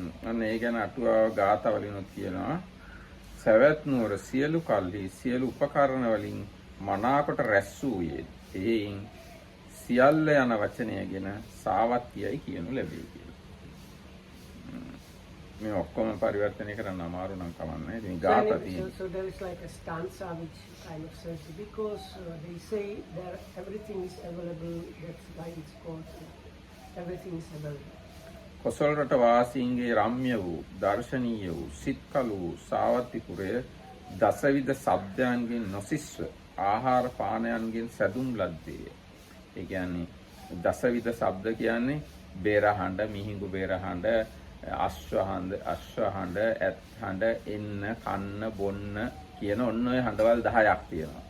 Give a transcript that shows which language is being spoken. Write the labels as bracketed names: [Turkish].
[Sinhala] අන්න ඒ ගැන අටුවාව ගාථාවලිනුත් කියනවා. සවැත් නුවර සියලු කල්හි සියලු උපකරණ වලින් මනාකොට රැස් වූයේ. එයින් සියල්ල යන වචනයගෙන සාවත්තියයි කියනු ලැබේ කියලා. මේ ඔක්කොම පරිවර්තනය කරන්න අමාරු නම් කමන්නේ. ඉතින් ගාථා තියෙනවා. [English] So there is like a stanza which kind of says because they say that everything is available. That's why it's called everything is available. [Sinhala] Kosala රට වාසීන්ගේ රම්‍ය වූ දර්ශනීය වූ සිත්කලු වූ සාවත්තිපුරය දසවිධ ශබ්දයන්ගෙන් නොසිස්ව ආහාර පානයන්ගෙන් සැදුම් ලද්දේය. ඒ කියන්නේ දසවිධ ශබ්ද කියන්නේ බේරහඬ, මිහිඟු බේරහඬ, අශ්වහඬ, ඇත්හඬ, එන්න, කන්න, බොන්න කියන ඔන්න ඔය හඬවල් 10ක් තියෙනවා.